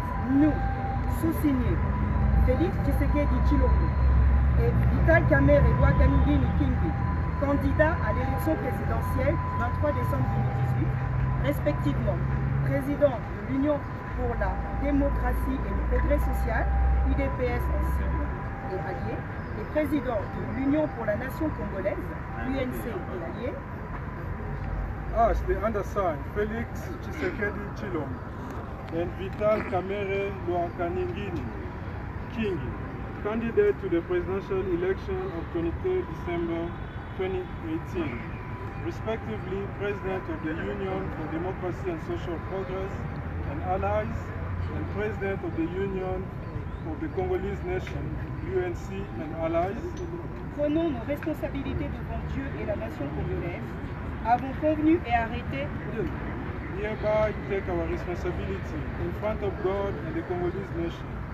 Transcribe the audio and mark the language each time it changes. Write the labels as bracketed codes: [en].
[fr] nous, sous-signés Félix Tshisekedi Tshilombo et Vital Kamerhe Kaningini Kingi, candidats à l'élection présidentielle du 23 décembre 2018, respectivement président de l'Union pour la démocratie et le progrès social, UDPS en sigle et alliés, et président de l'Union pour la nation congolaise, UNC et alliés, [en] As the undersigned, Félix Tshisekedi Tshilombo and Vital Kamerhe Kaningini Kingi, candidate to the presidential election of 23 December 2018, respectively President of the Union for Democracy and Social Progress and Allies, and President of the Union of the Congolese Nation, UNC and Allies. [fr] prenons nos responsabilités devant Dieu et la nation congolaise, avons convenu et arrêté de [en] Hereby take our responsibility in front of God and the Congolese nation.